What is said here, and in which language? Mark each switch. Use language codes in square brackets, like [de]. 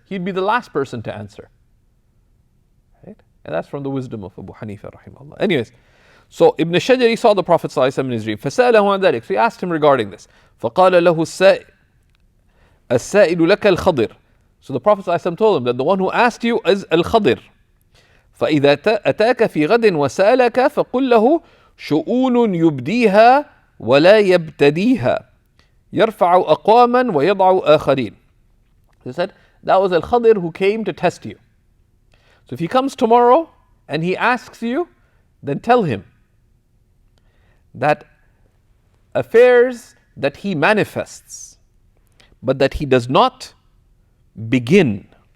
[en] He'd be the last person to answer. Right? And that's from the wisdom of Abu Hanifa rahimahullah. Anyways, so Ibn Shajari saw the Prophet ﷺ in his dream. [ar] فَسَأَلَهُ عَنْ ذَلِكَ. [en] So he asked him regarding this. [ar] فَقَالَ لَهُ السَّائِلُ لَكَ الْخَضِرُ. [en] So the Prophet ﷺ told him that the one who asked you is al-Khadir. [ar] فَإِذَا أَتَاكَ فِي غَدٍ وَسَأَلَكَ فَقُلْ لَهُ شؤون يبديها ولا يبتديها يرفع أقواما ويضع آخرين. [en] He said that was al-Khadir who came to test you. So if he comes tomorrow and he asks you, then tell him that affairs that he manifests, but that he does not begin.